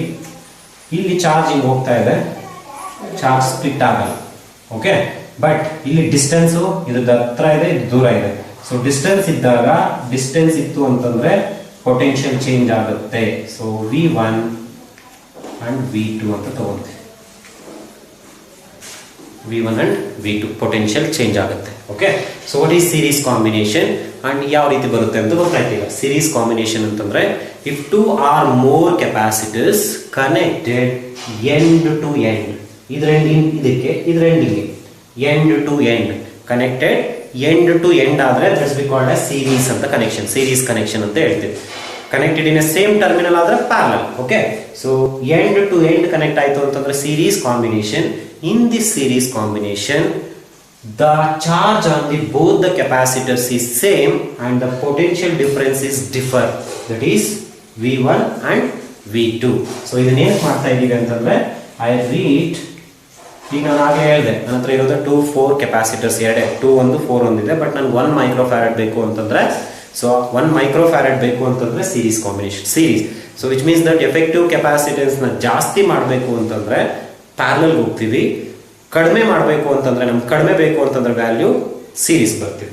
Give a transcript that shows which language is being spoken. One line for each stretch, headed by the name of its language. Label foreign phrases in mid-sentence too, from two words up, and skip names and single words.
Kannada: ಇಲ್ಲಿ ಚಾರ್ಜ್ ಹಿಂಗೆ ಹೋಗ್ತಾ ಇದೆ,
English: charge split
Kannada: ಆಗಲ್ಲ.
English: okay, but
Kannada: ಇಲ್ಲಿ ಡಿಸ್ಟೆನ್ಸು ಇದ್ರದ್ದು ಹತ್ರ ಇದೆ, ಇದು ದೂರ ಇದೆ.
English: so distance
Kannada: ಇದ್ದಾಗ, ಡಿಸ್ಟೆನ್ಸ್ ಇತ್ತು ಅಂತಂದ್ರೆ
English: potential change
Kannada: ಆಗುತ್ತೆ. ಸೊ
English: V1 and V2
Kannada: ಅಂತ ತಗೊಂತೀವಿ.
English: V1 and V2 potential change
Kannada: ಆಗುತ್ತೆ.
English: okay, so what is series combination and
Kannada: ಯಾವ ರೀತಿ ಬರುತ್ತೆ ಅಂತ ಗೊತ್ತಾಯ್ತಿಲ್ಲ.
English: series combination
Kannada: ಅಂತಂದ್ರೆ
English: if two or more capacitors connected end to end,
Kannada: ಇದರ ಎಂಡ್ ಇದಕ್ಕೆ, ಇದರ ಎಂಡಿಗೆ,
English: end to end connected, end to end
Kannada: ಆದ್ರೆ
English: that's be called as series
Kannada: ಅಂತ ಕನೆಕ್ಷನ್,
English: series connection
Kannada: ಅಂತ ಹೇಳ್ತೀವಿ.
English: connected in a same terminal
Kannada: ಆದ್ರೆ ಪ್ಯಾರಲಲ್.
English: okay, so end to end connect
Kannada: ಆಯ್ತು ಅಂತಂದ್ರೆ
English: series combination. In this series combination, the charge on the both the capacitors is same and the potential difference is differ. That is V1 and V2.
Kannada: So ಇದನ್ನ ಏನು ಮಾಡ್ತಾ ಇದ್ದೀವಿ ಅಂತಂದ್ರೆ
English: I read,
Kannada: ಈಗ ನಾನು ಹಾಗೆ ಹೇಳಿದೆ ನನ್ನ ಹತ್ರ ಇರೋದು 2 4 ಕೆಪಾಸಿಟರ್ಸ್ ಎರಡೇ, 2 ಒಂದು 4 ಒಂದಿದೆ. ಬಟ್ ನನಗೆ 1 ಮೈಕ್ರೋಫ್ಯಾರಡ್ ಬೇಕು ಅಂತಂದ್ರೆ, ಸೊ 1 ಮೈಕ್ರೋಫ್ಯಾರಡ್ ಬೇಕು ಅಂತಂದ್ರೆ
English: series combination,
Kannada: ಸೀರೀಸ್.
English: so which means that effective capacitance
Kannada: ನ ಜಾಸ್ತಿ ಮಾಡಬೇಕು ಅಂತಂದ್ರೆ ಪ್ಯಾರಲಲ್ ಹೋಗ್ತೀವಿ, ಕಡಿಮೆ ಮಾಡಬೇಕು ಅಂತಂದ್ರೆ ನಮ್ಗೆ ಕಡಿಮೆ ಬೇಕು ಅಂತಂದ್ರೆ
English: value series
Kannada: ಬರ್ತೀವಿ.